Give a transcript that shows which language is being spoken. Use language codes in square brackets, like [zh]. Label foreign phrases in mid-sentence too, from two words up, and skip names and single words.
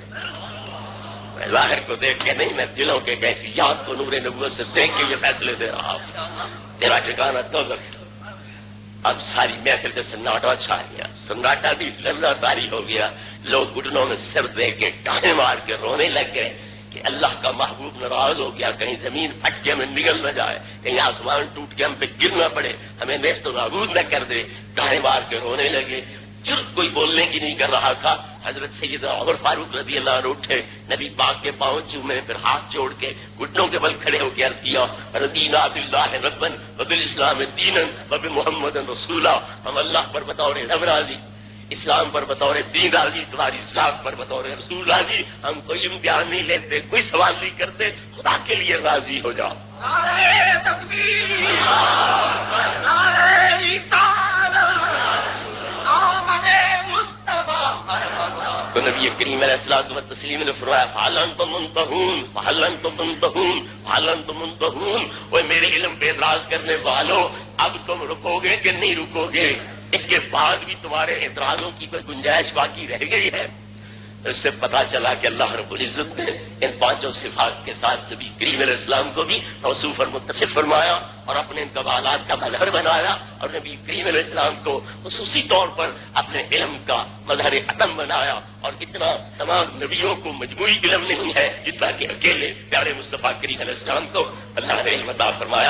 [ur] میں ظاہر کو دیکھ کے نہیں، میں دلوں کے کیفیات کو نور نبوت سے دیکھ کے یہ فیصلے دے رہا ہوں، تیرا ٹھکانہ دوزخ۔ اب ساری محفل کا سناٹا چھا گیا، سناٹا بھی لرزہ طاری ہو گیا، لوگ گھٹنوں میں سر دے کے ٹانے مار کے رونے لگ گئے کہ اللہ کا محبوب ناراض ہو گیا، کہیں زمین پھٹ کے ہمیں نگل نہ جائے، کہیں آسمان ٹوٹ کے ہم پہ گر نہ پڑے، ہمیں نیست و نابود نہ کر دے، ٹانے مار کے رونے لگے۔ جب کوئی بولنے کی نہیں کر رہا تھا، حضرت سیدنا عمر فاروق رضی اللہ عنہ اٹھے، نبی پاک کے پاؤں چومے، پھر ہاتھ جوڑ کے گھٹنوں کے بل کھڑے ہو کے عرض کیا، [ar] رضینا باللہ ربا وبالاسلام دینا وبمحمد رسولا، [ur] ہم اللہ پر بطور رب راضی، اسلام پر بطور دین راضی، تمہاری ذات پر بطور رسول راضی، ہم کوئی امتحان نہیں لیتے، کوئی سوال نہیں کرتے، خدا کے لیے راضی ہو جاؤ۔ نعرہ تکبیر، نعرہ تو نبی کریم [ar] علیہ الصلوۃ والتسلیم [ur] نے فرمایا [ar] فَهَلْ أَنْتُمْ مُنْتَهُونَ فَهَلْ أَنْتُمْ مُنْتَهُونَ فَهَلْ أَنْتُمْ مُنْتَهُونَ، [ur] وہ میرے علم پہ اعتراض کرنے والوں، اب تم رکو گے کہ نہیں رکو گے؟ اس کے بعد بھی تمہارے اعتراضوں کی کوئی گنجائش باقی رہ گئی ہے؟ اس سے پتا چلا کہ اللہ رب العزت نے ان پانچوں صفات کے ساتھ نبی کریم علیہ السلام کو بھی موصوف اور متصف فرمایا اور اپنے ان کمالات کا مظہر بنایا، اور نبی کریم علیہ السلام کو خصوصی طور پر اپنے علم کا مظہر عدم بنایا، اور اتنا تمام نبیوں کو مجموعی علم نہیں ہے جتنا کہ اکیلے پیارے مصطفیٰ کریم علیہ السلام کو اللہ نے علم عطا فرمایا۔